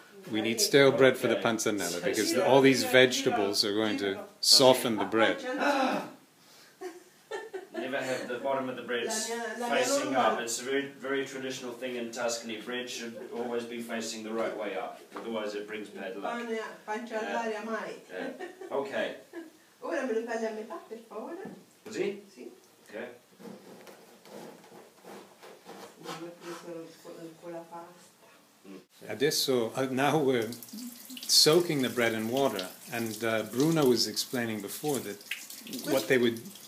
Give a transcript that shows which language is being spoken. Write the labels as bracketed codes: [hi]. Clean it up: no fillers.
[en] We need stale bread for the panzanella because all these vegetables are going to soften the bread. Never have the bottom of the bread facing up. It's a very, very traditional thing in Tuscany. Bread should always be facing the right way up, otherwise it brings bad luck. [it] Pancia all'aria mai. Okay. Ora me lo tagli a metà, per favore. Così? Sì. Okay. Non ho preso con la pasta. [en] Adesso, now we're soaking the bread in water, and Bruna was explaining before that what they would...